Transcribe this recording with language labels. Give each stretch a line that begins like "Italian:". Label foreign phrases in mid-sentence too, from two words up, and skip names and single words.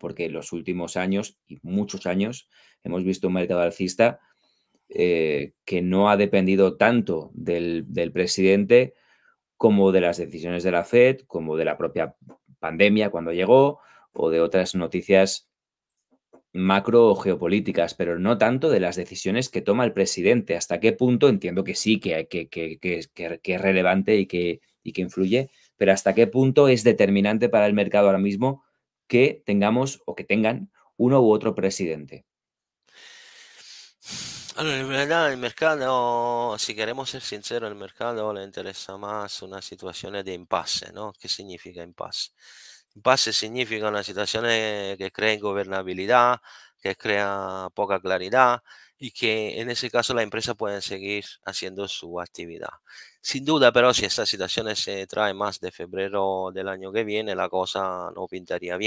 Spanish: Porque en los últimos años, y muchos años, hemos visto un mercado alcista que no ha dependido tanto del presidente como de las decisiones de la Fed, como de la propia pandemia cuando llegó, o de otras noticias macro o geopolíticas, pero no tanto de las decisiones que toma el presidente. ¿Hasta qué punto? Entiendo que sí, que es relevante y que influye, pero ¿hasta qué punto es determinante para el mercado ahora mismo que tengamos o que tengan uno u otro presidente?
Italian: Allora, in realtà il mercato,
Spanish: si queremos ser sinceros, el mercado le interesa más
Italian: una situazione di impasse,
Spanish: ¿no? ¿Qué significa impasse? Impasse significa
Italian: una situazione
Spanish: que crea ingobernabilidad, que crea poca claridad y que en ese caso la empresa puede seguir haciendo su actividad. Sin duda, pero si esta situación se trae más de febrero del año que viene, la cosa no pintaría bien.